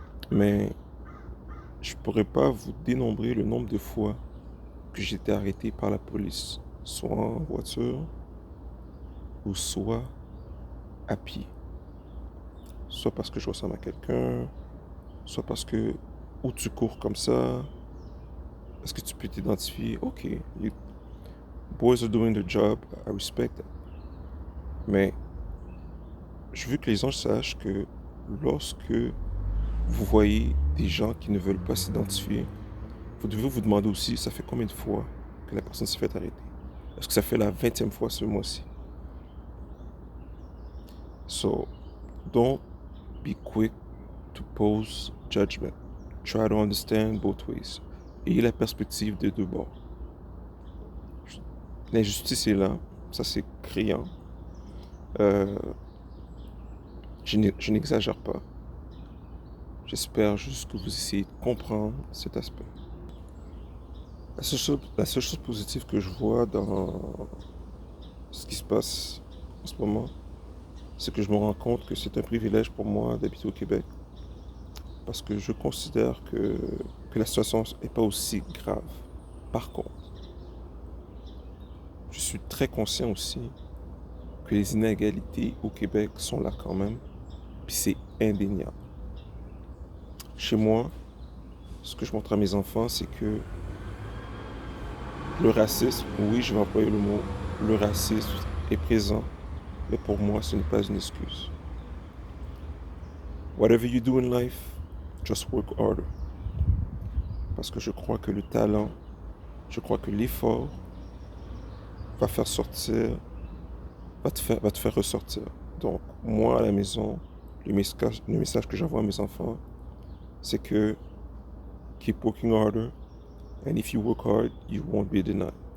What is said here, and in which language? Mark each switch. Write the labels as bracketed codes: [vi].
[fr] Mais je pourrais pas vous dénombrer le nombre de fois que j'ai été arrêté par la police, soit en voiture ou soit à pied. Soit parce que je ressemble à quelqu'un, soit parce que où tu cours comme ça, est-ce que tu peux t'identifier? [en] Ok, you boys are doing their job, I respect that. [fr] Mais je veux que les gens sachent que lorsque vous voyez des gens qui ne veulent pas s'identifier, vous devez vous demander aussi, ça fait combien de fois que la personne s'est fait arrêter? Est-ce que ça fait la 20e fois ce mois-ci? [en] So, don't be quick to pose judgment. Try to understand both ways. [fr] Ayez la perspective des deux bords. L'injustice est là, ça c'est criant. Euh, je n'exagère pas. J'espère juste que vous essayez de comprendre cet aspect. La seule chose positive que je vois dans ce qui se passe en ce moment, c'est que je me rends compte que c'est un privilège pour moi d'habiter au Québec. Parce que je considère que la situation n'est pas aussi grave. Par contre, je suis très conscient aussi que les inégalités au Québec sont là quand même, puis c'est indéniable. Chez moi, ce que je montre à mes enfants, c'est que le racisme, oui, je vais employer le mot, le racisme est présent, mais pour moi, ce n'est pas une excuse. [en] Whatever you do in life, just work harder. [fr] Parce que je crois que le talent, je crois que l'effort va faire sortir, va te faire ressortir. Donc, moi, à la maison, le message que j'envoie à mes enfants, c'est que [en] keep working harder, and if you work hard, you won't be denied.